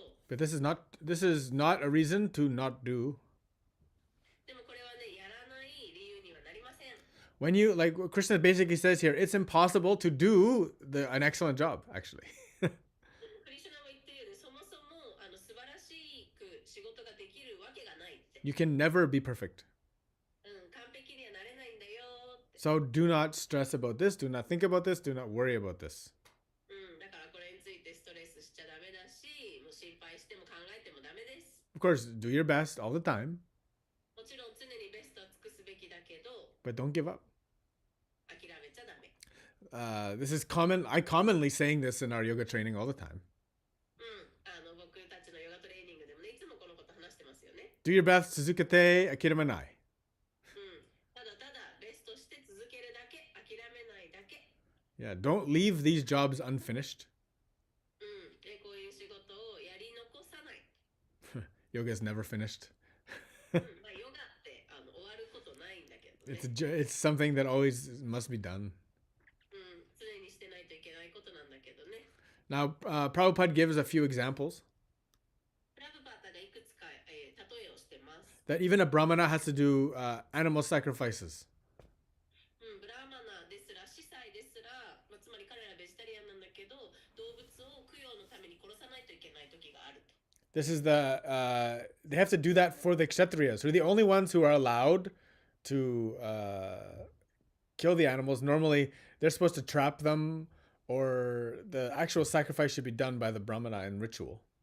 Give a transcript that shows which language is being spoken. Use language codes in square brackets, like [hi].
[en] But this is not a reason to not do. [ja] でもこれはね、やらない理由にはなりません。 [en] When you, like what Krishna basically says here, it's impossible to do an excellent job, actually. [ja] クリシュナも言ってるように、そもそも素晴らしく仕事ができるわけがないって。 [en] You can never be perfect. [ja] 完璧にはなれないんだよって。 [en] So do not stress about this, do not think about this, do not worry about this. [ja] だからこれについてストレスしちゃダメだし、もう心配しても考えてもダメです。 [en] Of course, do your best all the time, [ja] もちろん常にベストは尽くすべきだけど、 [en] but don't give up. [ja] 諦めちゃダメ。 [en] This is common. I commonly saying this in our yoga training all the time. [ja] 僕たちのヨガトレーニングでもね、いつもこのこと話してますよね。 [en] Do your best, [ja] Suzukate, akiramanai. ただただベストして続けるだけ、諦めないだけ。 [en] Yeah, don't leave these jobs unfinished. [ja] で、こういう仕事をやり残さない。 [en] Yoga is never finished. [ja] まあヨガって終わることないんだけどね。 [en] It's something that always must be done. [ja] 常にしてないといけないことなんだけどね。 [en] Now, Prabhupada gives a few examples [ja] プラブパータがいくつか、例えをしてます。 [en] that even a brahmana has to do animal sacrifices. [ja] ブラーマナですら、司祭ですら、つまり彼らベジタリアンなんだけど、動物を供養のために殺さないといけない時があると。 [en] This is they have to do that for the kshatriyas, who are the only ones who are allowed to kill the animals. Normally, they're supposed to trap them, or the actual sacrifice should be done by the brahmana in ritual.